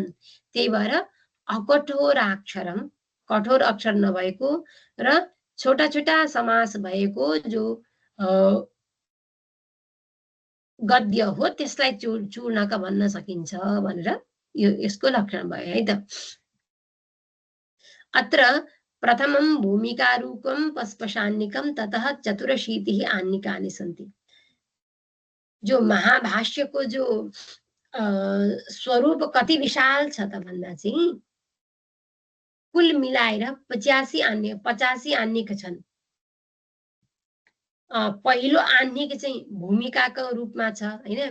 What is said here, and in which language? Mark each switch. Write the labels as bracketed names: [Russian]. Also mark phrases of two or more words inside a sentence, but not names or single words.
[Nepali] त्यही भएर [Sanskrit] अकठोर अक्षरम, [Nepali] कठोर अक्षर नभएको र छोटा छोटा समास भएको जो गद्य हो त्यसलाई चूर्णक भन्न सकिन्छ भनेर यो यसको लक्षण भयो है त। [Sanskrit] अत्र प्रथमं भूमिका रूपम पस्पशान्निकम ततः चतुरशीतिः आन्निकानि सन्ति। [Nepali] जो महाभाष्यको जो स्वरूप कति विशाल छ त भन्दा चाहिँ कुल मिलाएर 85 आन्निक छन्। पहिलो आन्निक चाहिँ भूमिकाको रूपमा छ हैन।